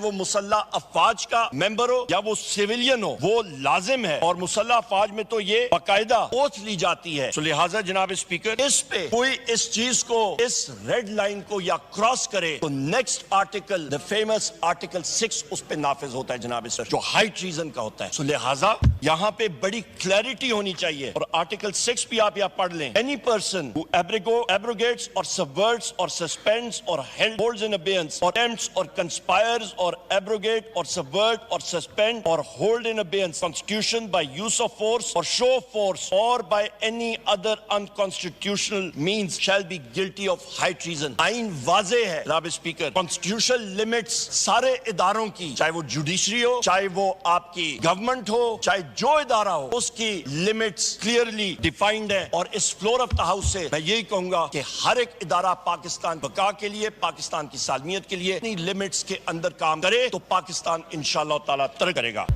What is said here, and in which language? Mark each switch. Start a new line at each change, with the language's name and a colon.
Urdu: وہ مسلح افواج کا ممبر ہو یا وہ سیویلین ہو، وہ لازم ہے، اور مسلح افواج میں تو یہ باقاعدہ اوتھ لی جاتی ہے. تو لہٰذا جناب اسپیکر اس پہ کوئی اس چیز کو، اس ریڈ لائن کو یا کراس کرے تو next article,
English: the famous
Urdu: article 6 اس پہ نافذ ہوتا ہے جناب اسپیکر، جو ہائی ٹریزن کا ہوتا ہے. تو لہٰذا یہاں پہ بڑی کلیئرٹی ہونی چاہیے، اور آرٹیکل 6 بھی آپ یہاں پڑھ لیں.
English: Any person who abrogates or subverts or suspends or holds in abeyance or attempts or conspires or abrogate or subvert or suspend or hold in abeyance constitution by use of force or show of force or by any other unconstitutional means shall be guilty of high treason.
Urdu: آئین واضح ہے جناب speaker,
English: constitutional limits
Urdu: سارے اداروں کی، چاہے وہ judiciary ہو، چاہے وہ آپ کی گورنمنٹ ہو، چاہے جو ادارہ ہو، اس کی لمٹس کلیئرلی ڈیفائنڈ ہے. اور اس فلور آف دا ہاؤس سے میں یہی کہوں گا کہ ہر ایک ادارہ پاکستان بقا کے لیے، پاکستان کی سالمیت کے لیے اپنی لمٹس کے اندر کام کرے تو پاکستان انشاءاللہ تعالیٰ ترقی کرے گا.